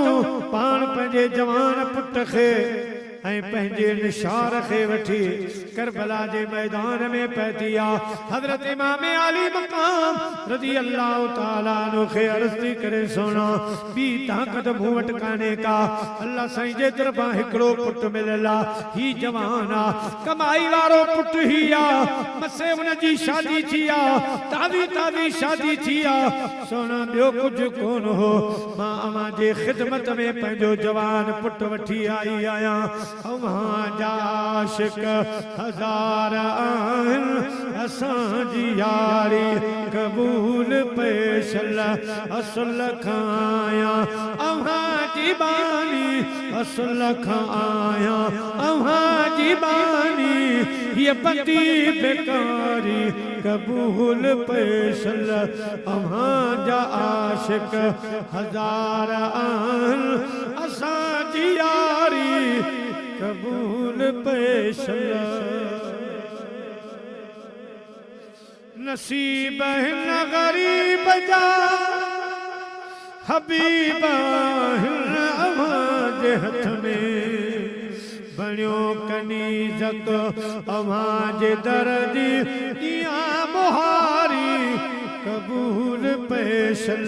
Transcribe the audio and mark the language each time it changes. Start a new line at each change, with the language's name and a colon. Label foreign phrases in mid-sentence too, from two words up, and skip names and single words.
Sindhi: पाण पंहिंजे जवान पुट खे ऐं पंहिंजे निशार खे वठी करबला जे मैदान में पहुती आ। हजरत इमाम आली मकाम
Arabic: رضي الله تعالى عنه
Sindhi: खे अर्ज़ थी करे सोना बी ताकत मूं वटि कान्हे का। अल्लाह साईं जे तरफ़ां हिकिड़ो पुट मिलियल आ, ही जवान आ, कमाई वारो पुट ही आ, मसे हुन जी शादी थी आ, ताज़ी शादी थी आ। सोना ॿियो कुझु कोन हो, मां अवां जे ख़िदमत में पंहिंजो जवान पुट वठी आई आहियां। अवां जा आशिक हज़ार आहिनि, असांजी यारी क़बूल पेशल असुल खां आहियां। अवां जी बानी असुल खां आहियां, अवां जी बानी ये बदी बेकारी क़बूल पेशल। अवां जा आशिक हज़ार आहिनि, असांजी यारी क़बूल पेशल। नसीब हिन ग़रीब जा हबीब हिन अवां जे हथ में, बणियो कनीज़क अवां जे दर जी ॾियां मुहारी क़बूल पेशल।